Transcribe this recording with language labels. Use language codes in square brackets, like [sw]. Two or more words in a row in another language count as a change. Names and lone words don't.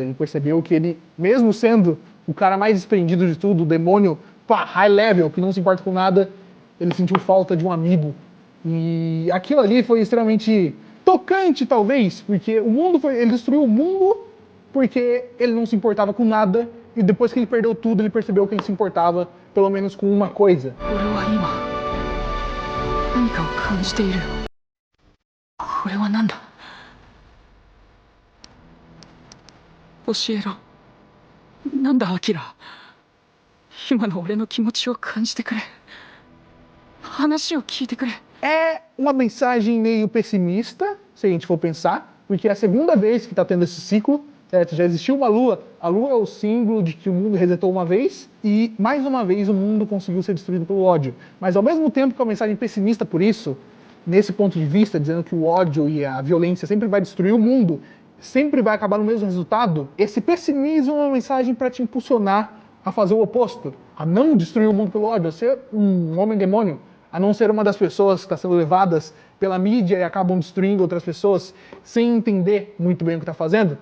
[pt] Ele percebeu que ele, mesmo sendo o cara mais desprendido de tudo, o demônio [en] high level, [pt] que não se importa com nada, ele sentiu falta de um amigo. E aquilo ali foi extremamente tocante, talvez, porque ele destruiu o mundo porque ele não se importava com nada, e depois que ele perdeu tudo, ele percebeu que ele se importava, pelo menos com uma coisa. [ja] 何かを感じているこれは何だ教えろなんだアキラ今の俺の気持ちを感じてくれ話を聞いてくれ [pt] É uma mensagem meio pessimista, se a gente for pensar, porque é a segunda vez que está tendo esse ciclo, certo? Já existiu uma lua, a lua é o símbolo de que o mundo resetou uma vez, e mais uma vez o mundo conseguiu ser destruído pelo ódio. Mas ao mesmo tempo que é uma mensagem pessimista por isso, nesse ponto de vista, dizendo que o ódio e a violência sempre vai destruir o mundo, sempre vai acabar no mesmo resultado, esse pessimismo é uma mensagem para te impulsionar a fazer o oposto, a não destruir o mundo pelo ódio, a ser um homem-demônio, a não ser uma das pessoas que está sendo levadas pela mídia e acabam destruindo outras pessoas sem entender muito bem o que está fazendo.